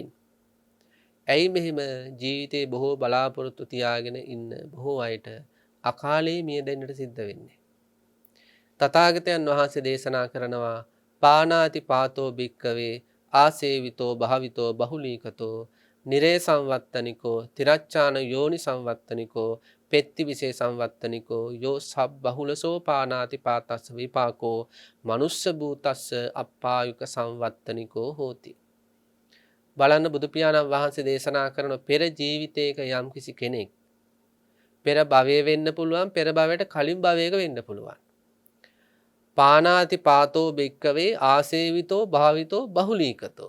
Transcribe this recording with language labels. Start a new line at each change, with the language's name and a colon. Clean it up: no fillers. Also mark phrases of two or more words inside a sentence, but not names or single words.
Sinhala: ඇයි මෙහෙම ජීවිතේ බොහෝ බලාපොරොත්තු තියාගෙන ඉන්න බොහෝ අයට අකාලේ මිය දෙන්නට සිද්ධ වෙන්නේ. තථාගතයන් වහන්සේ දේශනා කරනවා
Pali: පානාති පාතෝ භික්කවේ ආසේවිතෝ භාවිතෝ බහුලීකතෝ නිරේ සංවත්තනිකෝ තිරච්ඡාන යෝනි සංවත්තනිකෝ පෙත්ති විසේ සංවත්තනිකෝ යෝ සබ් බහුලසෝ පානාති පාතස්ස විපාකෝ මනුස්ස භූතස්ස අප්පායුක සංවත්තනිකෝ හෝති.
Sinhala: බලන්න බුදු පියාණන් වහන්සේ දේශනා කරන පෙර ජීවිතයක යම් කිසි කෙනෙක් පෙර භවයේ වෙන්න පුළුවන්, පෙර භවයට කලින් භවයක වෙන්න පුළුවන්.
Pali: පානාති පාතෝ භික්කවේ ආසේවිතෝ භාවිතෝ බහුලීකතෝ.